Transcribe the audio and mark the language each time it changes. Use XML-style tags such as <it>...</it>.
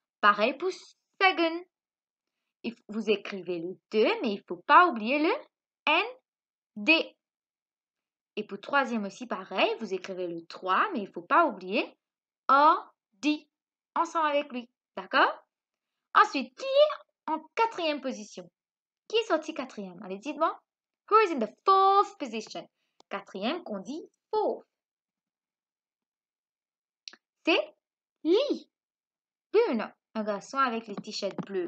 <fr>Pareil pour second. Vous écrivez le 2, mais il ne faut pas oublier le ND. Et pour troisième aussi, pareil, vous écrivez le 3, mais il ne faut pas oublier OD. Ensemble avec lui. D'accord? Ensuite, qui est en quatrième position? Qui est sorti quatrième? Allez, dites-moi.</fr> <en>Who is in the fourth position?</en> <fr>Quatrième qu'on dit fourth. C'est Lee. Oui ou non? Un garçon avec les t-shirts bleus.</fr>